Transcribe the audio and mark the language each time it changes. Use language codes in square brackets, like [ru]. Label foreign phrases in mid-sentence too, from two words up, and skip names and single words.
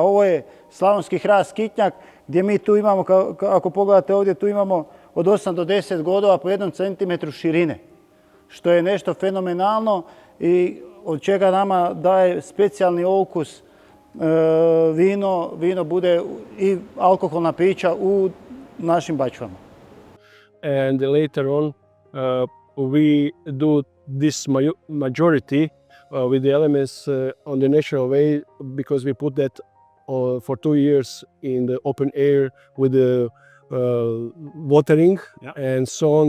[hr] Ovo je slavonski hrast kitnjak gdje mi tu imamo, ako pogledate ovdje, tu imamo od 8 do 10 godova po 1 centimetru širine, što je nešto fenomenalno i od čega nama daje specijalni okus vino bude i alkoholna pića u našim bačvama. [en] And later on, we do this majority with the elements on the natural way, because we put that for 2 years in the open air with the watering, and so on.